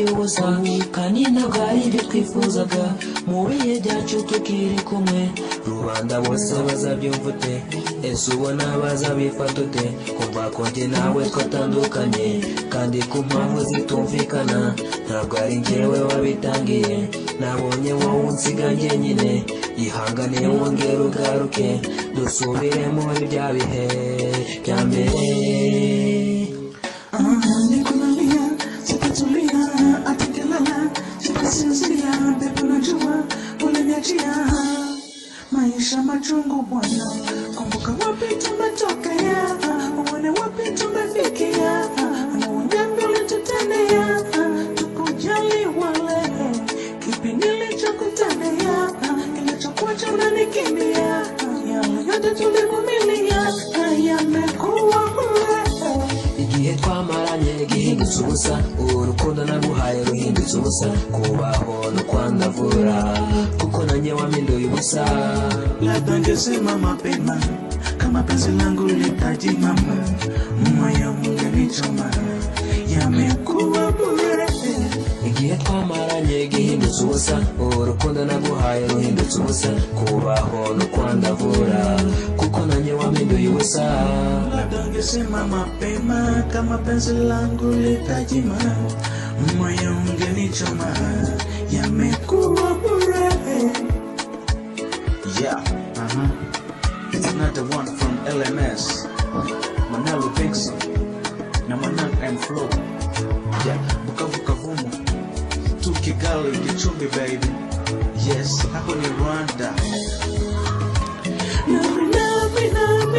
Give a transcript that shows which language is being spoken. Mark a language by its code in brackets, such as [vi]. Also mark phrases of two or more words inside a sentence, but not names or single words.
[rw] ubusa, kandi ntabwo ari ibyo twifuzaga, mu bihe byacu tukiri kumwe, rubanda bose bazabyumva ute, ese ubona bazabifata ute, kumva ko njye nawe twatandukanye, kandi ku mpamvu zitumvikana, ntabwo ari njyewe wabitangiye, nabonye wowe unsiga njyenyine, ihangane wongere ugaruke, dusubire muri bya bihe bya mbere. [sw] Nikunalia, sitatulia, atakelala, sitasinzia, pepo najua, uliniachia maisha machungu bwana. Kumbuka wapi tumetokea, uone wapi tumefikia, na wangapi walitutendea, tukujali wale, kipi nilichokutendea, kilichokuacha unanikimbia, yale yote tulivumilia, yamekuwa bure. [rw] Igihe twamaranye gihindutse ubusa, urukundo naguhaye ruhindutse ubusa, kubaho no kwandavura, kuko nanjye wampinduye ubusa. [sw] Labda ningesema mapema, kama penzi langu litaji mama, moyo ungenichoma, yamekuwa bure. [rw] Igihe twamaranye gihindutse ubusa, urukundo naguhaye ruhindutse ubusa, kubaho no kwandavura, kuko nanjye wampinduye ubusa. [sw] Labda ningesema mapema, kama penzi langu litaji mama, moyo ungenichoma, yamekuwa bure. [en] Yeah, it's another one from LMS, [sw] Manal LubingXon, na Manal FLO. [en] Yeah, Bukavu Kavumu, tu Kigali, Gicumbi baby. [sw] Yes, hapo ni Rwanda. [en] Love me,